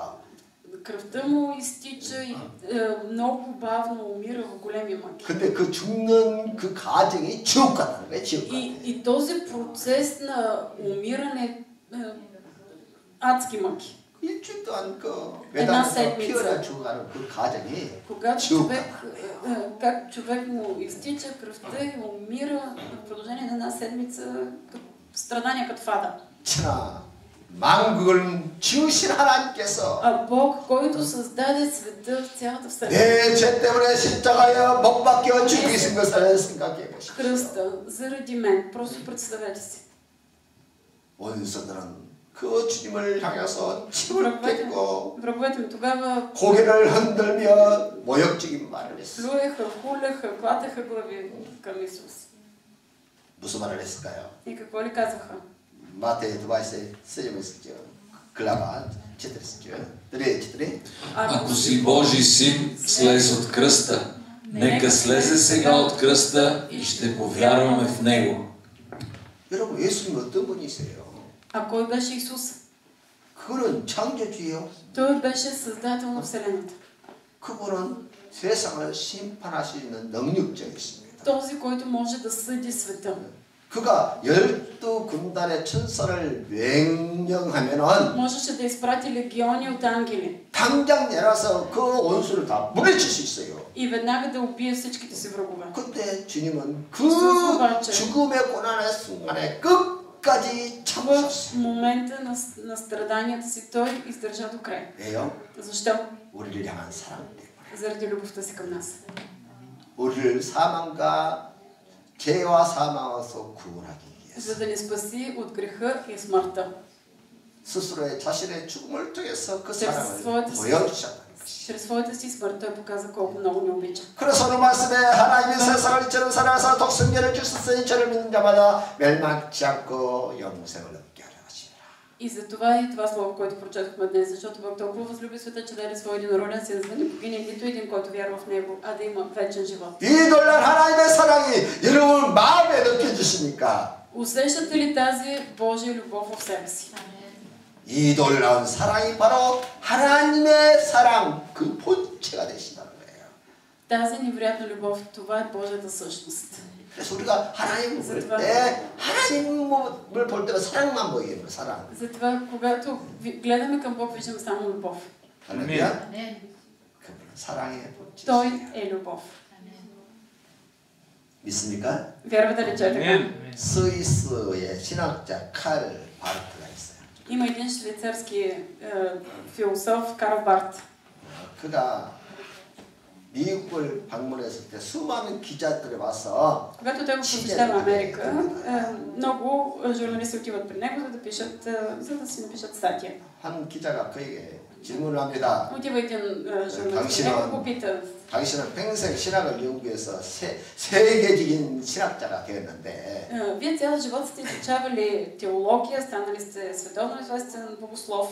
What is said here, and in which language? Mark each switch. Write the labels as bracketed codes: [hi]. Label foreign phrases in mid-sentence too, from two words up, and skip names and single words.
[bg] кръвта му изтича и много бавно умира в големи мъки. [ko] 근데 그 죽는 그 과정이 지옥 같다는 거예요. 지옥 같아. [bg] И този процес на умиране адски мъки. [ko] 일주일 동안 그 매달려서 피어나 죽어가는 그 과정이 지옥 [bg] как човек му изтича кръвта и умира в продължение на една седмица, страдания като в ада. [ko] 만국을 지으신 하나님께서 [bg] Бог, който създаде света в цялата вселена. [ko] 내 죄 때문에 십자가에 못 박혀 죽으신 것을 생각해 보십시오. [bg] кръста заради мен. Просто представете си. [ko] 원수들은 그 주님을 향해서 침을 뱉고 고개를 흔들며 모욕적인 말을 했어요. [bg] плюеха, хулеха, клатеха глави към Исус. [ko] 무슨 말을 했을까요? [bg] И какво ли казаха? [ko] 마태의 두바이스에 쓰여져 있었죠. 글라가 4. [bg] Ако си Божий син, слез от кръста. Нека слезе сега от кръста и ще повярваме в Него. [ko] 여러분, 예수님은 어떤 분이세요? [bg] А кой беше Исус? [ko] 그는 창조주요. [bg] Той беше създател на Вселената. [ko] 그분은 세상을 심판할 수 있는 능력자 있습니다. [bg] Този, който може да съди света. [ko] 그가 12군단의 천사를 명령하면은 [bg] Можеше да изпрати легиони от ангели [ko] 당장 내려서 그 원수를 다 물리칠 수 있어요. [bg] и веднага да убие всичките си врагове. [ko] 그때 주님은 그 [bg] Обаче, [ko] 죽음의 고난의 순간에 끝까지 [bg] в [ko] 참으셨어요. [bg] момента на страданията си той издържа до край. [ko] 왜요? [bg] Защо? [ko] 우리를 향한 사랑 때문에. [bg] Заради любовта си към нас. [ko] 우리를 사망과 죄와 사망에서 구원하기 위해서 [bg] За да ни спаси от греха и смъртта. [ko] 스스로의 자신의 죽음을 통해서 그 [bg] чрез [ko] 사랑을 [bg] своята [ko] 보여주셨다. [bg] чрез своята си смърт той показа колко много ни обича. [ko] 그래서 오늘 말씀에 하나님이 세상을 이처럼 사랑하사 독생자를 주셨으니 저를 믿는 자마다 멸망치 않고 영생을 얻게 하려 하시니라. [bg] И за това и това слово, което прочетохме днес, защото Бог толкова възлюби света, че даде своя единороден син, за да не погине нито един, който вярва в него, а да има вечен живот. [ko] 이 놀란 하나님의 사랑이 여러분 마음에 느껴지십니까? [bg] Усещате ли тази Божия любов в себе си? [ko] 이 놀라운 사랑이 바로 하나님의 사랑 그 본체가 되신다는 거예요. [bg] Тази невероятна любов, това е Божията същност. [ko] 그래서 우리가 하나님을 볼 때 하나님을 볼 때는 사랑만 보이는 거예요. 사랑. [bg] Затова, когато гледаме към Бог, виждаме само любов. [ko] 할렐루야. 그분은 사랑의 본체. [bg] Той е любов. [ko] 믿습니까? [bg] Вярвате ли, че е така? [ko] 스위스의 신학자 칼 바르트가 있어요. [bg] Има един швейцарски философ, Карл Барт. [ko] 그가 미국을 방문했을 때 수많은 기자들이 와서 [bg] Когато той го посещава Америка, много журналисти отиват при него, за да си напишат статия. [ko] 한 기자가 그에게 질문을 합니다. [bg] Отива един журналист при него, го пита. [ko] 당신은 평생 신학을 연구해서 세계적인 신학자가 되었는데 [bg] Вие цял живот сте изучавали теология, станали сте световно известен богослов.